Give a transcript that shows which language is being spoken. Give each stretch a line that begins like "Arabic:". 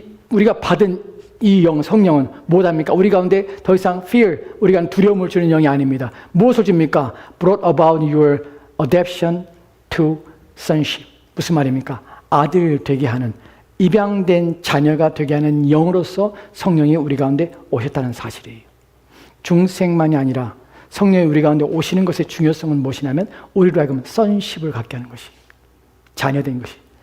Korean: 우리가 받은 이 영, 성령은 무엇합니까? 우리 가운데 더 이상 fear, 우리가 두려움을 주는 영이 아닙니다. 무엇을 줍니까?
English: Brought about your adoption to sonship.
Korean: 무슨 말입니까? 아들 되게 하는, 입양된 자녀가 되게 하는 영으로서 성령이 우리 가운데 오셨다는 사실이에요. 중생만이 아니라 성령이 우리 가운데 오시는 것의 중요성은 무엇이냐면 우리로 하여금
English: sonship을
Korean: 갖게 하는 것이, 자녀된 것이.